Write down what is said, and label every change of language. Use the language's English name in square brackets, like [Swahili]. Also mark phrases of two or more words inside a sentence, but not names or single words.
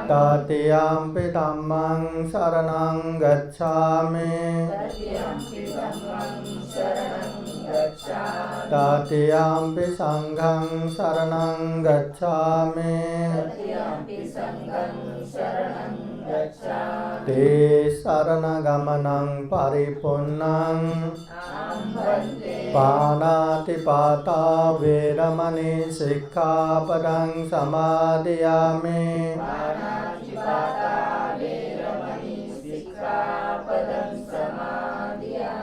[Pali] तृतीयम्पि धम्मं शरणं गच्छामि तृतीयम्पि धम्मं शरणं गच्छामि तृतीयम्पि संघं शरणं गच्छामि तृतीयम्पि संघं शरणं गच्छामि ते शरणगमनं परिपूर्णं वन्दे पाणातिपाता वेरमणि सिक्खापदं समादयामि पाणातिपाता वेरमणि सिक्खापदं समादयामि